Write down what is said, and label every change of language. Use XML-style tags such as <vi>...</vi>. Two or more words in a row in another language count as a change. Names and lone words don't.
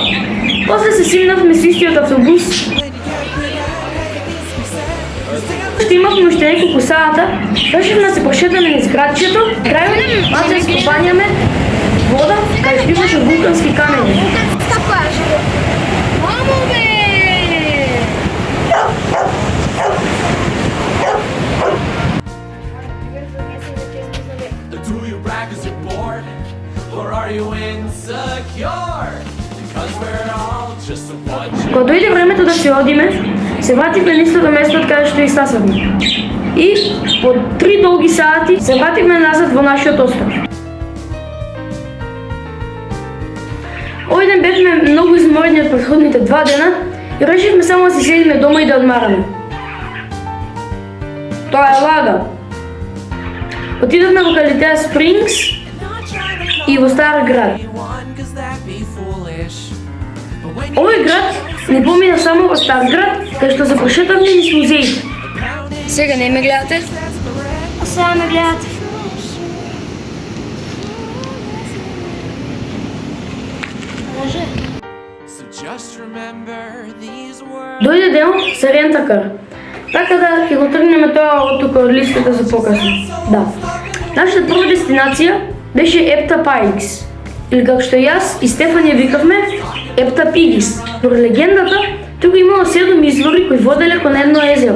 <mk>После се симнавме со истиот автобус. Што имавме уште неколку сата, решивме да се прошетаме низ градчето, крајот маца ископањаме вода, кај што имаше вулкански камени. стапаш. Мамо бе!</mk> <en>Do you brag 'cause you're bored? Or are you insecure? Because we're all just a bunch of</en> <mk>Кога дојде времето да се одиме, се вративме на истото место од каде што и стасавме. И по 3 долги сати се вративме назад во нашиот остров. Овој ден бевме многу изморени од претходните 2 дена и решивме само да си седиме дома и да одмараме. Тоа е лага. Отидовме во Калитеа Спрингс и во Стар град.</mk> <en>one 'cause that'd be foolish. But when</en> <mk>Овој град не помина само во Стар град, кај што се прошетавме низ музеите. Сега не ме гледате? А сега ме гледате. Може.</mk> <en>So just remember these words.</en> <mk>Дојде дел за рентакар. Така да ќе го тргнеме тоа од тука од листата за покасно. Да. Нашата прва дестинација беше Епта Пайкс. Или како што јас и Стефан ја викавме, Епта Пигис. Според легендата, тука имало 7 извори кои воделе кон едно езеро.</mk>